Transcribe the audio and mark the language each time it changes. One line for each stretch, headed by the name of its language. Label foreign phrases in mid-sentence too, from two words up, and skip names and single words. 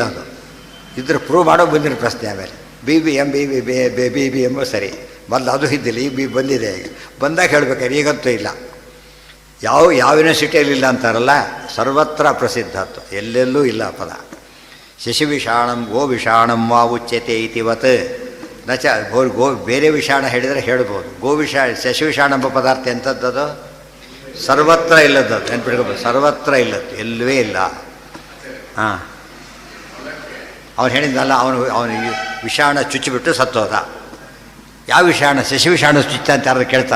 Kannada: ಅದು ಇದ್ರೆ ಪ್ರೂವ್ ಮಾಡೋ ಬಂದಿರೋ ಪ್ರಶ್ನೆ. ಆಮೇಲೆ BBM BBM ಸರಿ, ಮೊದಲು ಅದು ಇದ್ದಿಲ್ಲ, ಈಗ ಬಂದಿದೆ. ಈಗ ಬಂದಾಗ ಹೇಳ್ಬೇಕಾದ್ರೆ ಈಗಂತೂ ಇಲ್ಲ. ಯಾವ ಯೂನಿವರ್ಸಿಟಿಯಲ್ಲಿ ಇಲ್ಲ ಅಂತಾರಲ್ಲ, ಸರ್ವತ್ರ ಪ್ರಸಿದ್ಧತ್ತು, ಎಲ್ಲೆಲ್ಲೂ ಇಲ್ಲ ಪದ.
Sanskrit: ಶಶಿವಿಷಾಣಂ ಗೋ ವಿಷಾಣಂ ವಾ ಉಚ್ಯತೆ ಇತಿವತ್ ನಚ
Kannada: ಗೋ ಬೇರೆ ವಿಷಾಣ ಹೇಳಿದರೆ ಹೇಳ್ಬೋದು. ಶಶಿವಿಷಾಣ ಎಂಬ ಪದಾರ್ಥ ಎಂಥದ್ದದು? ಸರ್ವತ್ರ ಇಲ್ಲದ್ದು. ನೆನ್ಪಿಟ್ಕೋಬೋದು, ಸರ್ವತ್ರ ಇಲ್ಲದ್ದು, ಎಲ್ಲವೇ ಇಲ್ಲ. ಹಾಂ, ಅವನು ಹೇಳಿದ್ನಲ್ಲ, ಅವನು ವಿಷಾಣ ಚುಚ್ಚಿಬಿಟ್ಟು ಸತ್ತೋದ. ಯಾವ ವಿಷಾಣ? ಶಶಿವಿಷಾಣ ಚುಚ್ಚ ಅಂತ ಯಾರು ಕೇಳ್ತಾರ?